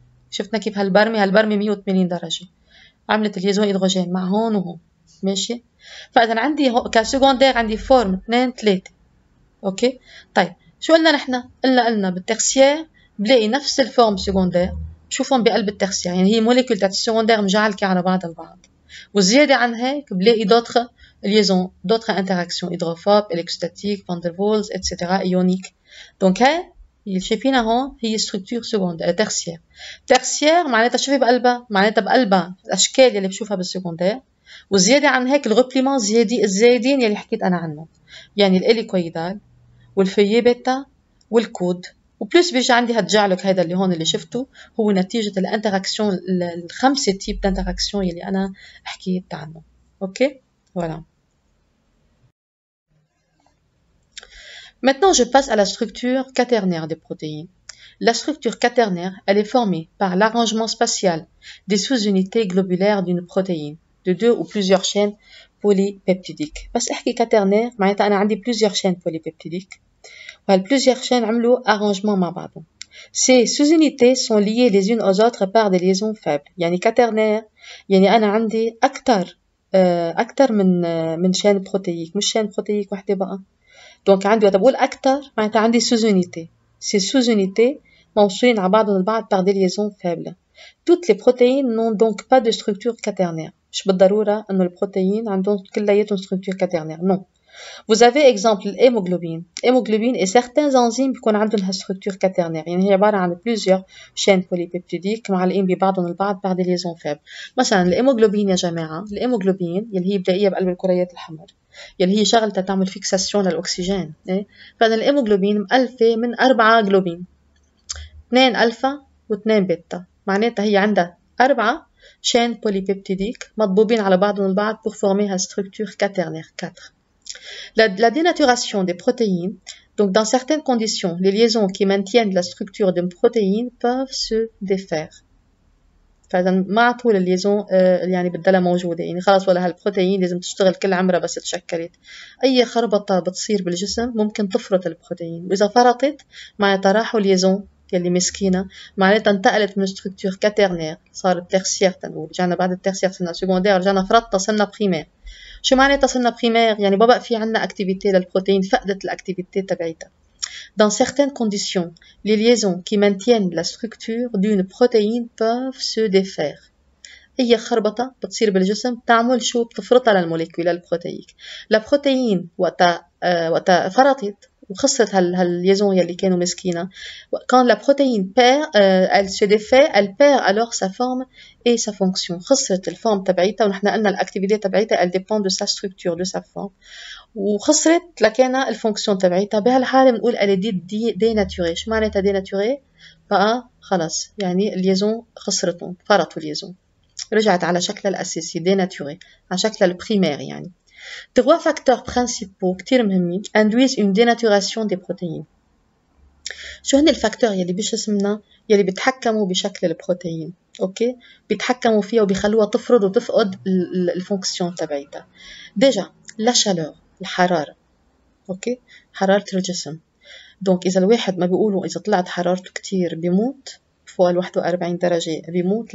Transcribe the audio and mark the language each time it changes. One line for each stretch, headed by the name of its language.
Arabic: شفنا كيف هالبرمة 180 درجة عملت الليزون هيدروجين مع هون وهون. ماشي. فإذا عندي كسكوندير عندي فورم 2 3. اوكي طيب شو قلنا نحن؟ قلنا بالترسيير بلاقي نفس الفورم سكوندير بشوفهم بقلب الترسيير. يعني هي موليكول تاعت السكوندير مجعلكة على بعض البعض. وزيادة عن هيك بلاقي
French: d'autres liaisons, d'autres interactions hydrophobes, électrostatiques, van der Waals, etc. ioniques. Donc
Arabic: اللي شايفينها هون هي ستركتور سكوندير ترسيير. ترسيير معناتها شوفي بقلبها، معناتها بقلبها الاشكال اللي بشوفها بالسكوندير، وزياده عن هيك الغوبليمون الزايدين يلي حكيت انا عنهم، يعني الاليكويدال والفيي بيتا والكود. وبلس بيجي عندي هالجعلك هيدا اللي هون اللي شفته هو نتيجه الانتراكسيون الخمسه تيب d'interaction يلي انا حكيت عنه. اوكي voilà.
French: Maintenant, je passe à la structure quaternaire des protéines. La structure quaternaire, elle est formée par l'arrangement spatial des sous-unités globulaires d'une protéine, de 2 ou plusieurs chaînes polypeptidiques.
Arabic: بس احكي quaternaire معناتها أنا عندي
French: plusieurs chaînes polypeptidiques.
Arabic: وهال
French: plusieurs chaînes
Arabic: عملوا arrangement مع بعضهم.
French: Ces sous-unités sont liées les unes aux autres par des liaisons faibles.
Arabic: يعني quaternaire يعني أنا عندي أكتر من
French: chaîne protéique،
Arabic: مش chaîne protéique وحدة بقى. Donc عندي وقت بقول أكتر معناتها عندي sous-unités.
French: Ces sous-unités
Arabic: موصولين على بعضهم البعض
French: par des liaisons faibles. Toutes les protéines n'ont donc pas de structure quaternaire.
Arabic: مش بالضرورة إنه البروتين عندهم كلياتهم structure quaternaire.
French: Non. Vous avez exemple l'hémoglobine. L'hémoglobine et certains enzymes
Arabic: بيكون عندهم هال
French: structure quaternaire.
Arabic: يعني هي عبارة عن
French: plusieurs chaînes polypeptidiques
Arabic: معلقين ببعضهم البعض
French: par des liaisons faibles.
Arabic: مثلا الهيموغلوبين يا جماعة، الهيموغلوبين يلي هي بدائية بقلب الكريات الحمر، يلي هي شغلتها تعمل فيكساسيون للأكسجين. فإن الهيموغلوبين مؤلفة من 4 جلوبين، 2 ألفا و2 بيتا، معناتها هي عندها 4 chaînes polypeptidiques مضبوبين على بعضهم البعض
French: pour former la structure quaternaire 4. La dénaturation des protéines, donc dans certaines conditions, les liaisons qui maintiennent la structure d'une protéine peuvent se défaire.
Arabic: فإذا مع طول الليزون يعني بتضلها موجودة، يعني خلاص ولا هالبروتين لازم تشتغل كل عمرها بس تشكلت. أي خربطة بتصير بالجسم ممكن تفرط البروتين، وإذا فرطت معناتها راحوا الليزون يلي مسكينة، معناتها انتقلت من ستركتور كاترنير صارت تيرسيير. تنقول رجعنا بعد التيرسيير صرنا سكوندير، رجعنا فرطة صرنا بريمير. شو معناتها صرنا بريمير؟ يعني ما بقى في عنا اكتيفيتي للبروتين، فقدت الاكتيفيتي تبعيتها.
French: Dans certaines conditions, les liaisons qui maintiennent la structure d'une protéine peuvent se défaire.
Arabic: هي خربطة بتصير بالجسم تعمل شو؟ بتفرطها للموليكيول البروتيك. البروتين وقتها فرطت وخسرت هالليزون يلي كانوا مسكينة.
French: Quand la protéine perd, elle se défait, elle perd alors sa forme et sa fonction.
Arabic: خسرت الفورم تبعيتها، ونحن قلنا الاكتيفيتي تبعيتها
French: elle dépend de sa structure, de sa forme.
Arabic: وخسرت لكانها الفونكسيون تبعيتها. بهالحالة بنقول
French: elle est dénaturée.
Arabic: شو معناتها dénaturée؟ بقى خلاص يعني الليزون خسرتهم، فرطوا الليزون، رجعت على شكلها الأساسي dénaturée، على شكلها البريمير. يعني
French: trois facteurs principaux
Arabic: كتير مهمين
French: induisent une dénaturation des protéines.
Arabic: شو هن الفاكتور يلي بجسمنا يلي بيتحكموا بشكل البروتين؟ اوكي، بيتحكموا فيها وبيخلوها تفرض وتفقد الفونكسيون تبعيتها. ديجا لا شالور، الحرارة. اوكي، حرارة الجسم. دونك إذا الواحد ما بيقولوا إذا طلعت حرارته كتير بيموت فوق 41 درجة بيموت.